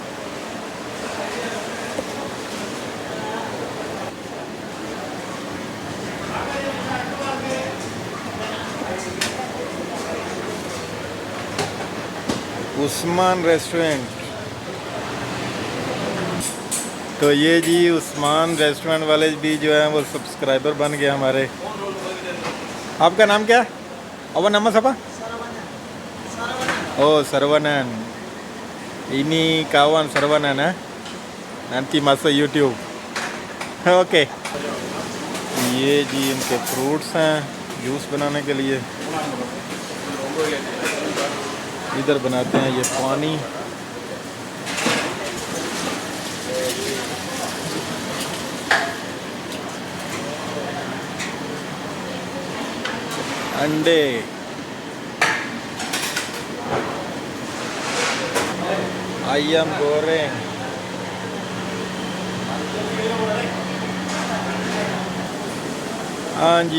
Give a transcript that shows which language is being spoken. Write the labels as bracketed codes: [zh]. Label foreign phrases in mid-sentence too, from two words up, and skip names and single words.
[hi] उस्मान रेस्टोरेंट। तो ये जी उस्मान रेस्टोरेंट वाले भी जो है वो सब्सक्राइबर बन गए हमारे। आपका नाम क्या है? अवा [ms] nama siapa? Oh, Sarwanan. Ini kawan Sarwanan ya. Nanti masuk YouTube. ओके। [hi] ये जी इनके फ्रूट्स हैं जूस बनाने के लिए। इधर बनाते हैं ये पानी। अंडे, [ms] ayam goreng, [hi] हाँ जी।